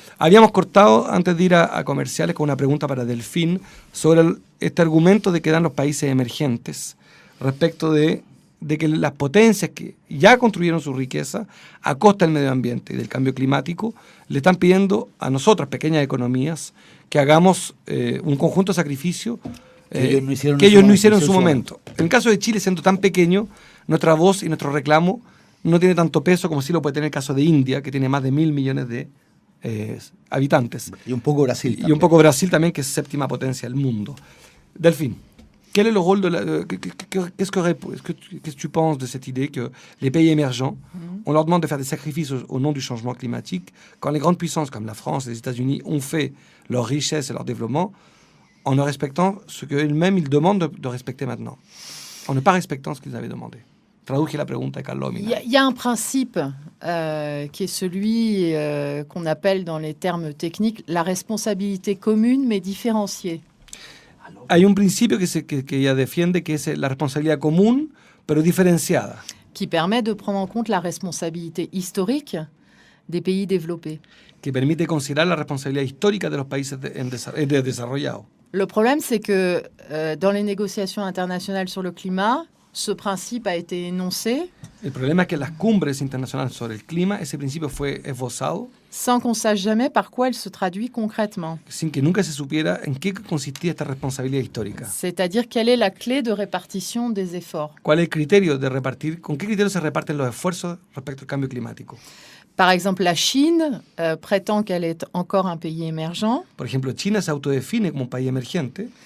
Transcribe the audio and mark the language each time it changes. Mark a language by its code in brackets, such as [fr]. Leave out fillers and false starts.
[es] Habíamos cortado, antes de ir a comerciales, con una pregunta para Delfín sobre este argumento de que dan los países emergentes respecto de que las potencias que ya construyeron su riqueza a costa del medio ambiente y del cambio climático le están pidiendo a nosotras, pequeñas economías, que hagamos un conjunto de sacrificios que ellos no hicieron en su momento. En el caso de Chile, siendo tan pequeño, nuestra voz y nuestro reclamo no tiene tanto peso como sí lo puede tener el caso de India, que tiene más de 1.000 millones de habitantes. Y un poco Brasil también. Y un poco Brasil también, que es séptima potencia del mundo. [fr] Delphine, quel est le rôle qu'est-ce que tu penses de cette idée que les pays émergents, on leur demande de faire des sacrifices au nom du changement climatique, quand les grandes puissances comme la France et les États-Unis ont fait leur richesse et leur développement en ne respectant ce qu'eux-mêmes ils demandent de respecter maintenant, en ne pas respectant ce qu'ils avaient demandé? [es] Traduje la pregunta de Carlos Mina. [fr] Il y a un principe qui est celui qu'on appelle dans les termes techniques la responsabilité commune mais différenciée. [es] Hay un principio que ella defiende, que es la responsabilidad común, pero diferenciada. [fr] Qui permet de prendre en compte la responsabilité historique des pays développés. [es] Que permite considerar la responsabilidad histórica de los países desarrollados. [fr] Le problème, c'est que dans les négociations internationales sur le climat, ce principe a été énoncé. [es] El problema es que en las cumbres internacionales sobre el clima, ese principio fue esbozado [fr] sans qu'on sache jamais par quoi elle se traduit concrètement. [es] sin que nunca se supiera en qué consistía esta responsabilidad histórica. [fr] C'est-à-dire quelle est la clé de répartition des efforts. [es] ¿Cuál es el criterio de repartir, con qué criterio se reparten los esfuerzos respecto al cambio climático? [fr] Par exemple, la Chine prétend qu'elle est encore un pays émergent. [es] Por ejemplo, China se autodefine como un país emergente.